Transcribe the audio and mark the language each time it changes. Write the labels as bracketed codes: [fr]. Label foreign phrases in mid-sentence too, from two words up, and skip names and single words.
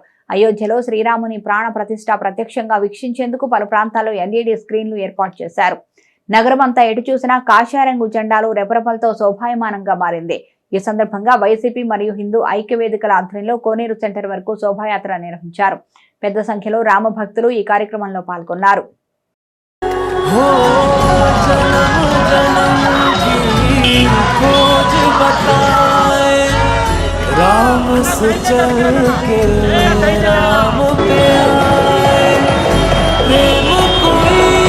[te] అయోధ్యలో శ్రీరాముని ప్రాణ ప్రతిష్ఠ ప్రత్యక్షంగా వీక్షించేందుకు పలు ప్రాంతాల్లో ఎల్ఈడీ స్క్రీన్లు ఏర్పాటు చేశారు. నగరం అంతా ఎటు చూసినా కాషాయంగు జెండాలు రెపరెపలతో శోభాయమానంగా మారింది. ఈ సందర్భంగా వైసీపీ మరియు హిందూ ఐక్యవేదికల ఆధ్వర్యంలో కోనేరు సెంటర్ వరకు శోభాయాత్ర నిర్వహించారు. పెద్ద సంఖ్యలో రామ భక్తులు ఈ కార్యక్రమంలో పాల్గొన్నారు. [hi] राम से चल के राम पे आए, प्रेम कोई